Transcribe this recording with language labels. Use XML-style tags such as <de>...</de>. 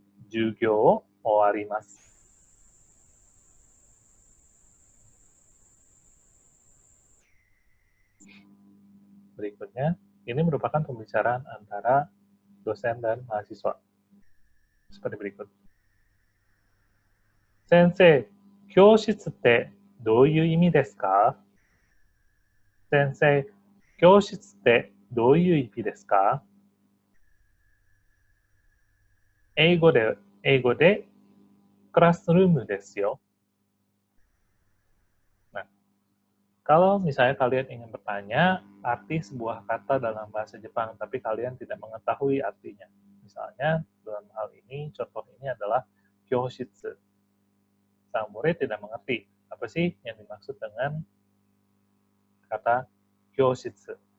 <ja>Jugyo o owarimasu.</ja> <id>Berikutnya, ini merupakan pembicaraan antara dosen dan mahasiswa. Seperti berikut.</id> <ja>Sensei, 教室ってどういう意味ですか? Sensei, 教室ってどういう意味ですか? 英語でクラスルームですよ.</ja> <id>Nah, kalau misalnya kalian ingin bertanya arti sebuah kata dalam bahasa Jepang, tapi kalian tidak mengetahui artinya. Misalnya, dalam hal ini, contoh ini adalah kyoshitsu. Sang murid tidak mengerti apa sih yang dimaksud dengan kata kyoshitsu.</id>